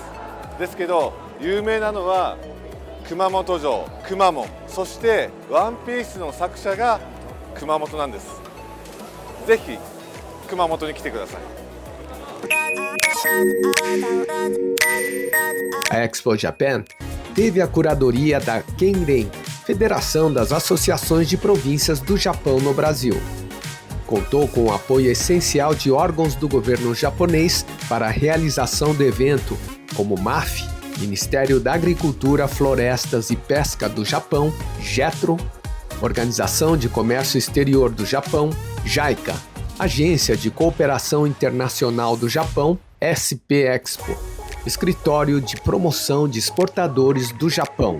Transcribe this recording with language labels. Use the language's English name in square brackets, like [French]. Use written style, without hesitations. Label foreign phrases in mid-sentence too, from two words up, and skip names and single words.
[Japanese] ですけど有名なのは熊本城、くまモン、そしてワンピースの作者が熊本なんです。ぜひ熊本に来てください。 [Portuguese] A Expo Japan teve a curadoria da Kenren, Federação das Associações de Províncias do Japão no Brasil. Contou com o apoio essencial de órgãos do governo japonês para a realização do evento, como MAF, Ministério da Agricultura, Florestas e Pesca do Japão, JETRO, Organização de Comércio Exterior do Japão, JICA, Agência de Cooperação Internacional do Japão, SP Expo, Escritório de Promoção de Exportadores do Japão.